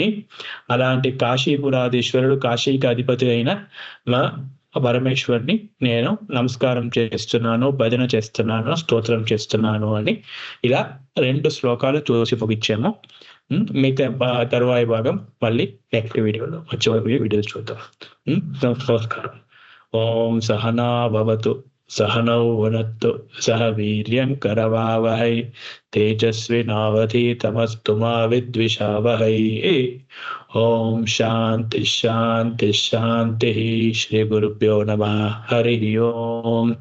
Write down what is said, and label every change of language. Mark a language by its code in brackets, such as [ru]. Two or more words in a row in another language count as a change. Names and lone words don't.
[te] అలాంటి కాశీపురాధీశ్వరుడు, కాశీకి అధిపతి అయిన మా పరమేశ్వరుని నేను నమస్కారం చేస్తున్నాను, భజన చేస్తున్నాను, స్తోత్రం చేస్తున్నాను అని ఇలా 2 శ్లోకాలు చూసి ముగించాము. మిగతా తరువాయి భాగం మళ్ళీ నెక్స్ట్ వీడియోలో వచ్చే వీడియోలు చూద్దాం. [sa] నమస్కారం. ఓం సహనా భవతు सहनौ भुनक्तु सह वीर्यं करवावहै तेजस्विनावधीतमस्तु मा विद्विषावहै। ओम शांति शांति शांति। श्री गुरुभ्यो नमः।